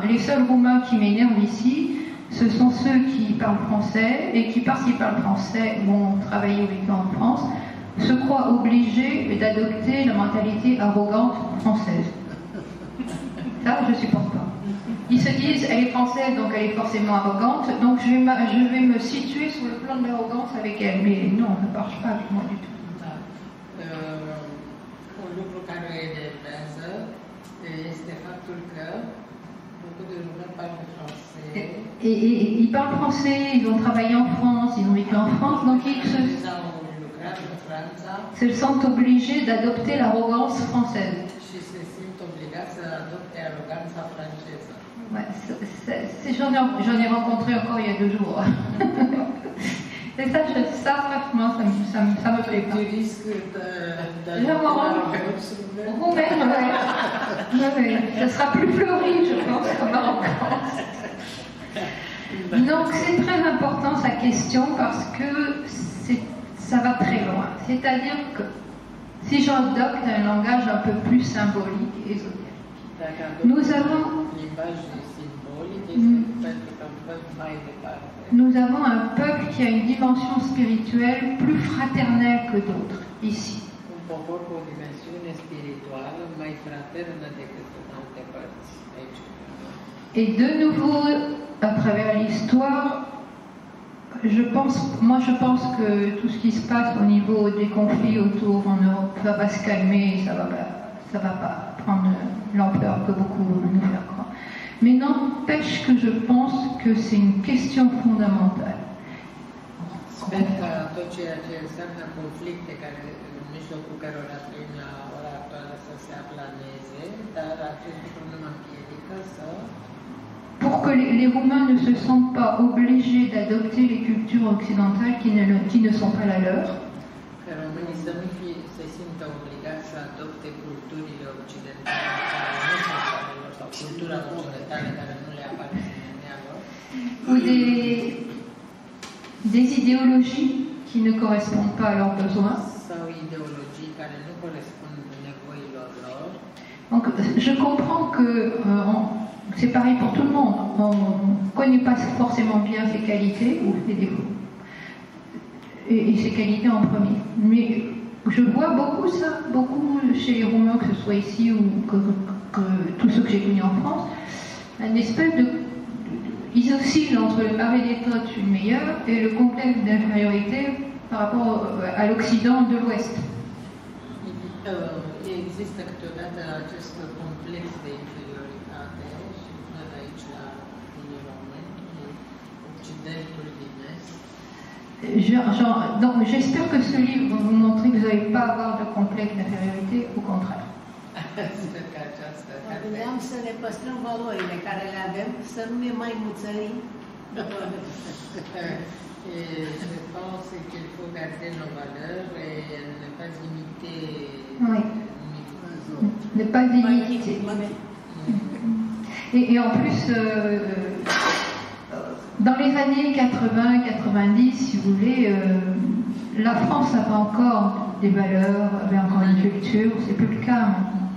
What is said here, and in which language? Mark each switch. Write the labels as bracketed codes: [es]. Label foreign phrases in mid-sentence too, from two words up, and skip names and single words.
[fr] Les seuls Roumains qui m'énervent ici, ce sont ceux qui parlent français et qui, parce qu'ils parlent français, vont travailler ou vivre en France, se croient obligés d'adopter la mentalité arrogante française. Ça, je ne supporte pas. Ils se disent, elle est française, donc elle est forcément arrogante, donc je vais me situer sur le plan de l'arrogance avec elle. Mais non, ça ne marche pas avec moi du tout. [ro] Un lucru care o enervează este faptul că [fr] beaucoup de [ro] români [fr] parlent français. Et ils parlent français, ils ont travaillé en France, ils ont vécu en France, donc ils se sentent obligés d'adopter l'arrogance française. [ro] Și se simt obligați să adopte aroganța franceză. [fr] Ouais, j'en ai rencontré encore il y a 2 jours. Et ça franchement, ça me plaît pas. Tu risques de roumaine, ouais. Ça sera plus fleuri, je pense, comme arrogance. Donc c'est très important sa question parce que ça va très loin. C'est-à-dire que si j'adopte un langage un peu plus symbolique et ésotérique, nous avons un peuple qui a une dimension spirituelle plus fraternelle que d'autres, ici. [ro] Un popor cu o dimensiune spirituală mai fraternă decât în alte părți aici. [fr] Et de nouveau, à travers l'histoire, je pense que tout ce qui se passe au niveau des conflits autour en Europe, ça va se calmer, ça va pas prendre l'ampleur que beaucoup nous faire croire. Mais n'empêche que je pense que c'est une question fondamentale. [ro] Sper că tot ceea ce înseamnă conflicte care în mijlocul cărora trăim la ora actuală să se aplaneze, dar acest lucru nu mă împiedică să [fr] pour que les Roumains ne se sentent pas obligés d'adopter les cultures occidentales qui ne sont pas la leur. [ro] Că românii să nu se simtă obligați să adopte culturile occidentale care nu sunt ale lor, sau cultura occidentală care nu le aparține lor. [fr] Ou des idéologies qui ne correspondent pas à leurs besoins. [ro] Sau ideologii care nu corespund nevoilor lor. [fr] Donc je comprends que c'est pareil pour tout le monde. On ne connaît pas forcément bien ses qualités ou ses défauts. Et ses qualités en premier. Mais je vois beaucoup chez les Roumains, que ce soit ici ou que tous ceux que j'ai connus en France, une espèce de... Ils oscillent entre le mari des potes, une meilleure, et le complexe d'infériorité par rapport à l'Occident de l'Ouest. [ro] Există câteodată acest complex de inferioritate și văd aici la unii români, Occidentul din Est. [fr] Donc j'espère que ce livre va vous montrer que vous n'allez pas avoir de complexe d'infériorité, au contraire. [ro] Sper că această Gândeam să ne păstrăm valorile care le avem, să nu ne mai muțărim. [fr] Je pense qu'il faut garder nos valeurs et ne pas imiter. Oui. Ne pas imiter. Et en plus, dans les années 80-90, si vous voulez, la France avait encore des valeurs, avait encore une culture, c'est plus le cas maintenant.